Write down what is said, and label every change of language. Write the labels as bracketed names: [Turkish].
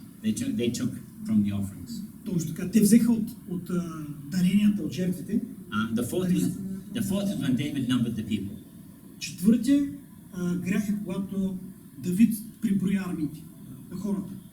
[English] They took from the offerings. [Bulgarian] Точно така. Те взеха от даренията, от жертвите. [English] The fourth is when David numbered the people. [Bulgarian] Четвъртия грях е когато Давид приброи армиите, хората.